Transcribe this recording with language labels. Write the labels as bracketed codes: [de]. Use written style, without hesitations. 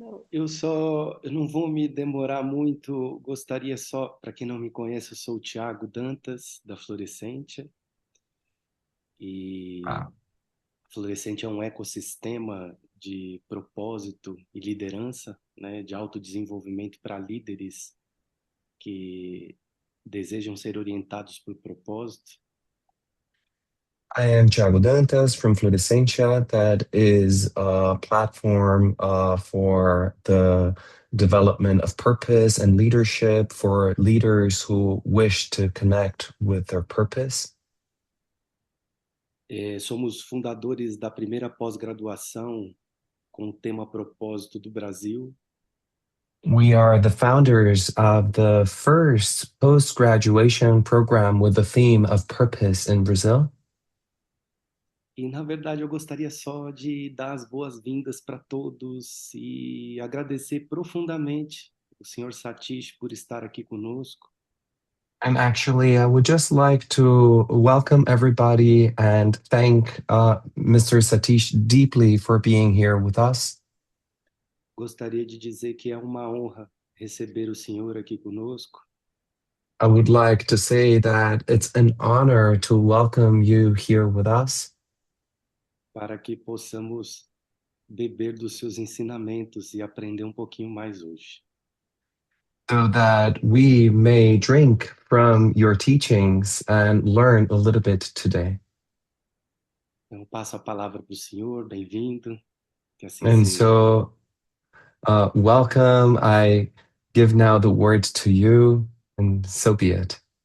[pt] Eu não vou me demorar muito, gostaria só, para quem não me conhece, eu sou o Tiago Dantas, da Florescente, e a Florescente é um ecossistema de propósito e liderança, né, de autodesenvolvimento para líderes que desejam ser orientados por propósito. [en] I am Thiago Dantas from Florescentia. That is a platform for the development of purpose and leadership for leaders who wish to connect with their purpose. [pt] Somos fundadores da primeira pós-graduação com o tema Propósito do Brasil. [en] We are the founders of the first post-graduation program with the theme of purpose in Brazil. [pt] E, na verdade, eu gostaria só de dar as boas-vindas para todos e agradecer profundamente o Sr. Satish por estar aqui conosco. [en] And actually, I would just like to welcome everybody and thank Mr. Satish deeply for being here with us. [pt] Gostaria de dizer que é uma honra receber o senhor aqui conosco. [en] I would like to say that it's an honor to welcome you here with us. [pt] Para que possamos beber dos seus ensinamentos e aprender um pouquinho mais hoje. [en] So that we may drink from your teachings and learn a little bit today. [pt] Então, passo a palavra para o senhor, bem-vindo. Que assim [en] And [pt] seja. [en] so, welcome. I give now the word to you, and so be it.